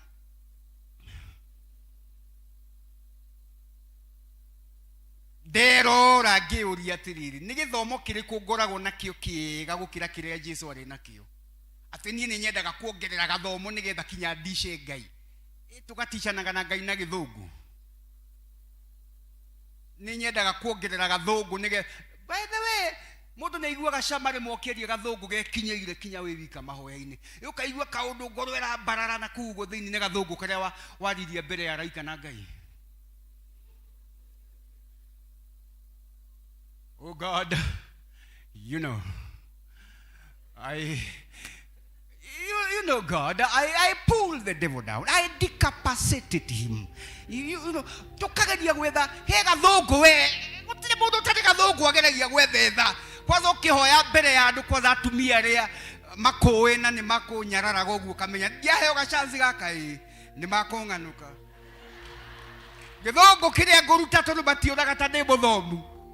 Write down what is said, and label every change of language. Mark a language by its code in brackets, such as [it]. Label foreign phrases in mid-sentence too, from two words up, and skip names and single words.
[ki] Nderora ngĩũria atĩrĩrĩ nĩ gĩthomo kĩrĩkũ ngoragwo nakĩo kĩega gũkĩra kĩrĩa Jesu arĩ nakĩo? Atĩ niĩ nĩ nyendaga kuongerera gathomo nĩgetha kinya ndice Ngai. Tũgaticanaga na Ngai na Gĩthũngũ. ni nyendaga kuongerera gathungu nige [en] by the way [ki] mundu ne iguaga cama rimwe ukieria gathungu gekinyeire kinya wi wika mahoya-ini ukaigua kaundu ngoro irambarara na kugo thiini ne gathungu karia waririe mbere ya raika na Ngai. [en] Oh God, you know, you know God, I pulled the devil down. I decapacitated him. You know, [ki] tukageria gwetha he gathungu we gutire mundu tari gathungu ageragia gwetha kwaza ukihoya mbere ya andu kwaza atumia ria makoe na ni makunyarara goguo kamenya ndiaheo gachanzi gaka ni makonganuka githungu kiria nguruta tondu bationaga ta ndi muthomu